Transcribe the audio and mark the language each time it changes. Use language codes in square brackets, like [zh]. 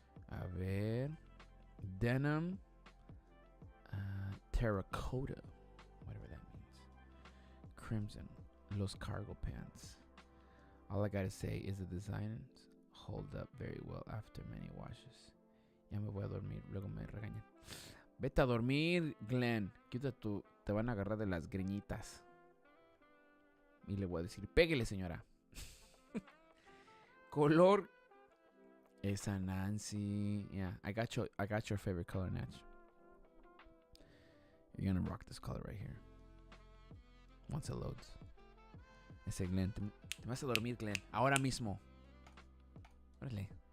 [es] A ver. [en] Denim. Terracotta. Whatever that means. Crimson. Los cargo pants. All I gotta say is the designs hold up very well after many washes. [es] Ya me voy a dormir, luego me regañan. Vete a dormir, Glenn. Quita tu... Te van a agarrar de las greñitas. Y le voy a decir, pégale, señora. Color. Esa Nancy. [en] Yeah, I got your favorite color, Natch. You're gonna rock this color right here. Once it loads. [es] Ese Glenn. Te vas a dormir, Glenn. Ahora mismo. Órale.